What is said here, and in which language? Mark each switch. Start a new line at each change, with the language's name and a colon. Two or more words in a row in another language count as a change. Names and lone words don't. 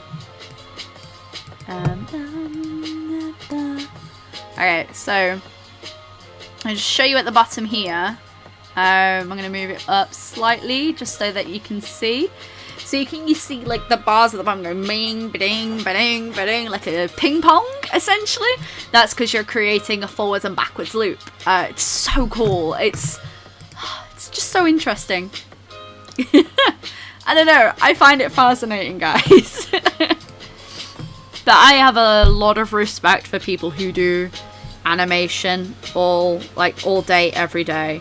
English: Okay, so I'll just show you at the bottom here. I'm going to move it up slightly just so that you can see. So you see like the bars at the bottom go bing, ba-ding, ba-ding, ba-ding, like a ping pong, essentially. That's because you're creating a forwards and backwards loop. It's so cool. It's just so interesting. I don't know. I find it fascinating, guys. But I have a lot of respect for people who do animation all day, every day.